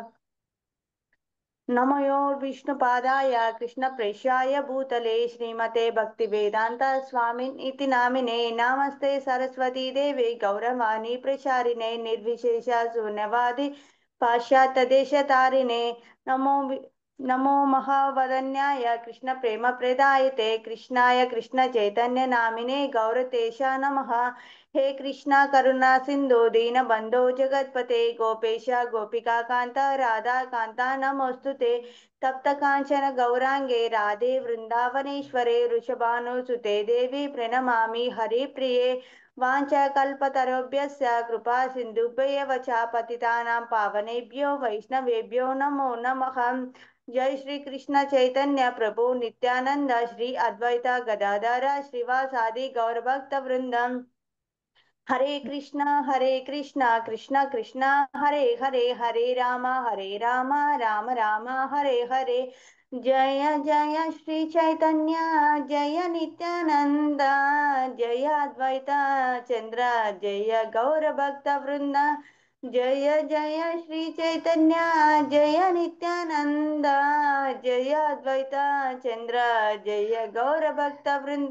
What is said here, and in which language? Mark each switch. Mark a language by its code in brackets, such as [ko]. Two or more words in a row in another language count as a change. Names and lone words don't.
[sa] నమయో విష్ణుపాదాయ కృష్ణ ప్రేష్యాయ భూతలే శ్రీమతే భక్తి వేదాంత స్వామిన్ ఇతి నామినే నమస్తే సరస్వతీ దేవి గౌరవాణి ప్రచారిణే నిర్విశేష శూన్యవాది పాశ్చాత్య దేశతారిణే నమో మహావదన్యాయ కృష్ణ ప్రేమ ప్రదాయతే కృష్ణాయ కృష్ణ చైతన్య నామినే గౌరతేశ నమః. हे कृष्णा करुणा सिंधु दीन बंधो जगतपते गोपेश गोपिका कांता राधा कांता नमोस्तुते तप्त कांचन गौरांगे राधे वृंदावनेश्वरे वृषभानुसुते देवी प्रणमामि हरिप्रिये वाञ्छाकल्पतरुभ्यश्च कृपा सिन्धुभ्येव च पतितानां पावनेभ्यो वैष्णवेभ्यो नमो नमः. जय श्री कृष्ण चैतन्य प्रभु नित्यानंद श्री अद्वैत गदाधर श्रीवासादि गौरभक्त वृंदम. हरे कृष्णा कृष्ण कृष्ण हरे हरे हरे राम राम राम हरे हरे. जय जय श्री चैतन्य जय नित्यानंद जय अद्वैत चंद्र जय गौर भक्त वृंद. जय जय श्री चैतन्य जय नित्यानंद जय अद्वैत चंद्र जय गौर भक्त वृंद.